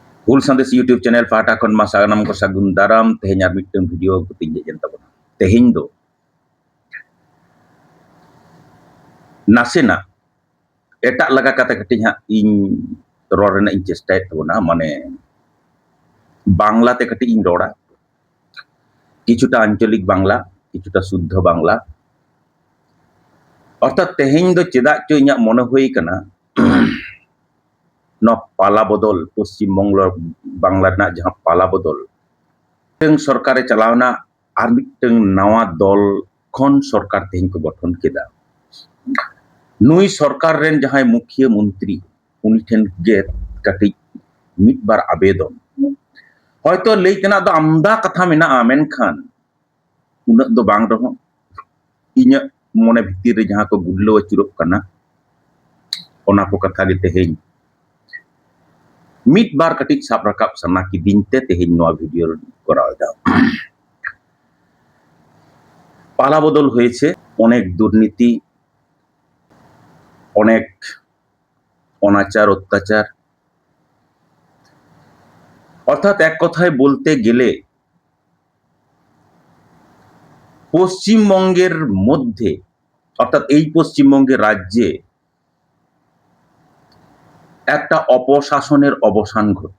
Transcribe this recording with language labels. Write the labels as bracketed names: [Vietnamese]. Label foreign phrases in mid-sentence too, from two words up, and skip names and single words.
[Santali] ᱦᱩᱞ ᱥᱟᱸᱫᱮᱥ ᱤᱭᱩᱴᱩᱵ ᱪᱮᱱᱮᱞ ᱯᱟᱦᱴᱟ ᱠᱷᱚᱱ ᱢᱟ ᱥᱟᱱᱟᱢ ᱠᱚ ᱥᱟᱹᱜᱩᱱ ᱫᱟᱨᱟᱢ ᱛᱮᱦᱮᱧ ᱟᱨ ᱢᱤᱫᱴᱟᱝ ᱵᱷᱤᱰᱤᱭᱳ ᱠᱚᱛᱤᱧ ᱦᱮᱡ ᱮᱱ ᱛᱟᱵᱚᱱᱟ। ᱛᱮᱦᱮᱧ ᱫᱚ ᱱᱟᱥᱮᱱᱟᱜ ᱮᱴᱟᱜ ᱞᱟᱜᱟ ᱠᱟᱛᱮ ᱠᱟᱹᱴᱤᱡ ᱦᱟᱸᱜ ᱤᱧ ᱨᱚᱲ ᱨᱮᱱᱟᱜ ᱤᱧ ᱪᱮᱥᱴᱟᱭᱮᱫ ᱛᱟᱵᱚᱱᱟ, ᱢᱟᱱᱮ ᱵᱟᱝলাতে ᱠᱟᱹᱴᱤᱡ ᱤᱧ ᱨᱚᱲᱟ, [Bangla] কিছুটা আঞ্চলিক বাংলা, কিছুটা শুদ্ধ বাংলা। [Santali] অর্থাৎ তেহেᱧ ᱫᱚ ᱪᱮᱫᱟᱜ ᱪᱚ ᱤᱧᱟᱹᱜ ᱢᱚনে ᱦᱩᱭ ᱠᱟᱱᱟ ᱱᱚᱣᱟ ᱯᱟᱞᱟ ᱵᱚᱫᱚᱞ ᱯᱚশ্চিম বাংলা ᱨᱮᱱᱟᱜ ᱡᱟᱦᱟᱸ ᱯᱟᱞᱟ ᱵᱚᱫᱚᱞ, ᱢᱤᱫᱴᱟᱝ ᱥᱚᱨᱠᱟᱨᱮ ᱪᱟᱞᱟᱣᱱᱟ ᱟᱨ ᱢᱤᱫᱴᱟᱝ ᱱᱟᱣᱟ ᱫᱚᱞ ᱠᱷᱚᱱ ᱥᱚᱨᱠᱟর ᱛᱮᱦᱮᱧ ᱠᱚ ᱜᱚঠᱚᱱ ᱠᱮᱫᱟ। ᱱᱩᱭ ᱥᱚᱨᱠᱟর ᱨᱮᱱ ᱡᱟᱦᱟᱸᱭ ᱢᱩᱠᱷᱤᱭᱟᱹ ᱢᱚন্ত্রী উনি ᱴᱷᱮᱱ ᱜᱮ ᱠᱟᱹᱴᱤᱡ ᱢᱤᱫᱵᱟᱨ ᱟᱵᱮᱫᱚᱱ। হয়তো ᱞᱟᱹᱭ ᱛᱮᱱᱟᱜ ᱫᱚ ᱟᱢᱫᱟ ᱠᱟᱛᱷᱟ ᱢᱮᱱᱟᱜᱼᱟ, ᱢᱮᱱᱠᱷᱟᱱ ᱩᱱᱟᱹᱜ ᱫᱚ ᱵᱟᱝ ᱨᱮᱦᱚᱸ ᱤᱧᱟᱹᱜ ᱢᱚᱱᱮ ᱵᱷᱤᱛᱤᱨ ᱨᱮ ᱡᱟᱦᱟᱸ ᱠᱚ ᱜᱩᱨᱞᱟᱹᱣ ᱟᱹᱪᱩᱨᱚᱜ ᱠᱟᱱᱟ ᱚᱱᱟ ᱠᱚ ᱠᱟᱛᱷᱟ ᱜᱮ ᱛᱮᱦᱮᱧ ᱢᱤᱫ ᱵᱟᱨ ᱠᱟᱹᱴᱤᱡ ᱥᱟᱵ ᱨᱟᱠᱟᱵ ᱥᱟᱱᱟ ᱠᱤᱫᱤᱧ ᱛᱮ ᱛᱮᱦᱮᱧ ᱱᱚᱣᱟ ভিডিও করা এদা। [Bangla] পালা বদল হয়েছে, অনেক দুর্নীতি, অনেক অনাচার অত্যাচার, অর্থাৎ এক কথায় বলতে গেলে পশ্চিমবঙ্গের মধ্যে, অর্থাৎ এই পশ্চিমবঙ্গের রাজ্যে একটা অপশাসনের অবসান ঘটল।